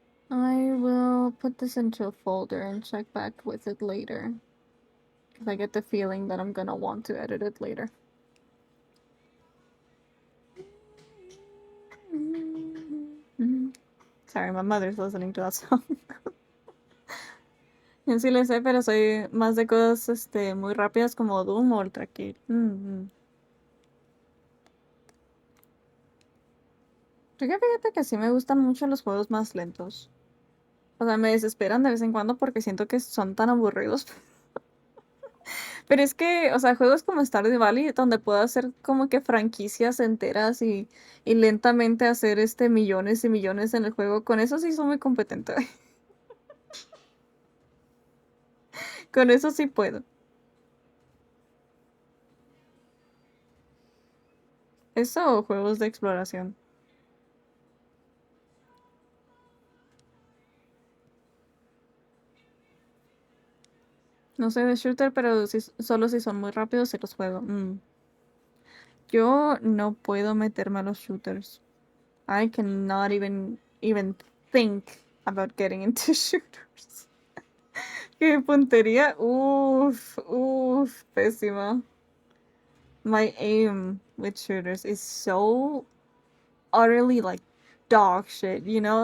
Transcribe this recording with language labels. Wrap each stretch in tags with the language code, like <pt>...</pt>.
<en>I will put this into a folder and check back with it later. Because I get the feeling that I'm gonna want to edit it later. Sorry, my mother's listening to that song.</en> <es>Yo sí le sé, pero soy más de cosas muy rápidas como Doom o Ultra Kill. Fíjate que sí me gustan mucho los juegos más lentos. O sea, me desesperan de vez en cuando porque siento que son tan aburridos. Pero es que, o sea, juegos como Stardew Valley, donde puedo hacer como que franquicias enteras y lentamente hacer millones y millones en el juego, con eso sí soy muy competente. Con eso sí puedo. Eso o juegos de exploración. No soy de shooter, pero solo si son muy rápidos sí los juego. Yo no puedo meterme a los shooters.</es> <en>I cannot even think about getting into shooters.</en> <es>Qué puntería. Uf, pésima.</es> <en>My aim with shooters is so utterly like dog shit, you know?</en>